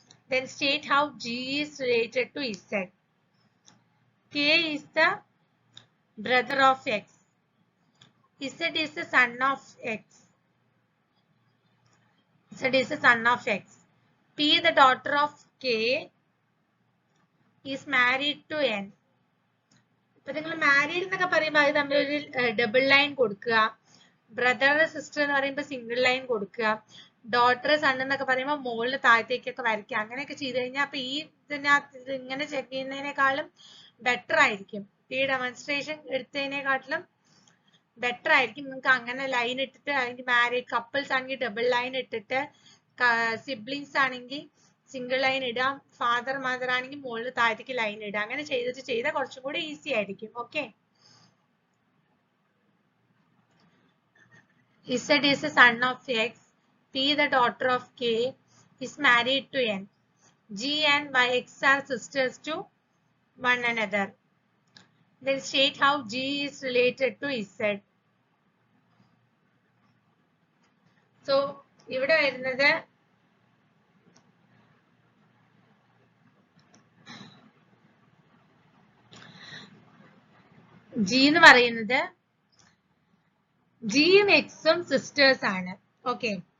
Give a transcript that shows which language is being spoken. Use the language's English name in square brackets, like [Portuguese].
[English] Then state how G is related to Z. K is the brother of X. Z is the son of X. Z is the son of X. P, the daughter of K, is married to N. [Malayalam] ഇപ്പൊ നിങ്ങൾ married എന്നൊക്കെ പറയുമ്പോൾ അത് തമ്മിൽ ഒരു double line കൊടുക്കുക. Brother sister എന്ന് പറയുമ്പോൾ സിംഗിൾ ലൈൻ കൊടുക്കുക. ഡോട്ടർ സൺ എന്നൊക്കെ പറയുമ്പോൾ മുകളിൽ താഴത്തേക്കൊക്കെ വരയ്ക്കുക. അങ്ങനെയൊക്കെ ചെയ്ത് കഴിഞ്ഞാൽ അപ്പൊ ഈ ഇതിനകത്ത് ഇങ്ങനെ ചെക്ക് ചെയ്യുന്നതിനേക്കാളും ബെറ്റർ ആയിരിക്കും. ഈ ഡെമോൺസ്ട്രേഷൻ എടുത്തതിനെക്കാട്ടിലും ബെറ്റർ ആയിരിക്കും. നിങ്ങൾക്ക് അങ്ങനെ ലൈൻ ഇട്ടിട്ട്, അല്ലെങ്കിൽ മാരീഡ് കപ്പിൾസ് ആണെങ്കിൽ ഡബിൾ ലൈൻ ഇട്ടിട്ട്, സിബ്ലിങ്സ് ആണെങ്കിൽ സിംഗിൾ ലൈൻ ഇടാം, ഫാദർ മദർ ആണെങ്കിൽ മുകളിൽ താഴത്തേക്ക് ലൈൻ ഇടാം. അങ്ങനെ ചെയ്താൽ കുറച്ചും കൂടി ഈസി ആയിരിക്കും. Okay. [English] Z is the son of X. P, the daughter of K, is married to N. G and X are sisters to one another. Then state how G is related to Z. [Malayalam] So ഇവിടെ വരുന്നത് G എന്ന് പറയുന്നത് ജിയും എക്സും sisters ആണ്. Okay.